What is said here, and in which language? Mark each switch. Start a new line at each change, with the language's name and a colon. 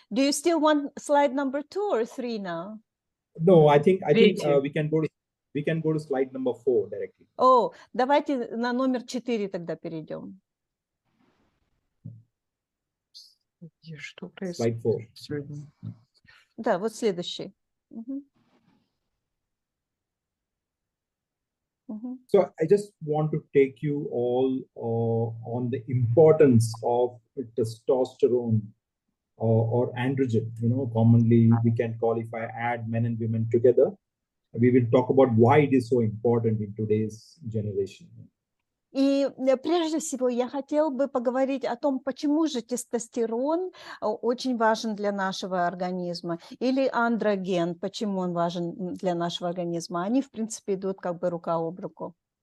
English: Do you still want slide number 2 or 3 now? No, I think we can go to slide number 4 directly.
Russian: Давайте на номер 4 тогда перейдем. Что происходит?
English: Slide 4.
Russian: Да, вот следующий.
English: So I just want to take you all on the importance of testosterone or androgen. Commonly we can call, if I add men and women together, we will talk about why it is so important in today's generation.
Russian: И прежде всего я хотел бы поговорить о том, почему же тестостерон очень важен для нашего организма, или андроген, почему он важен для нашего организма. Они, в принципе, идут как бы рука об руку.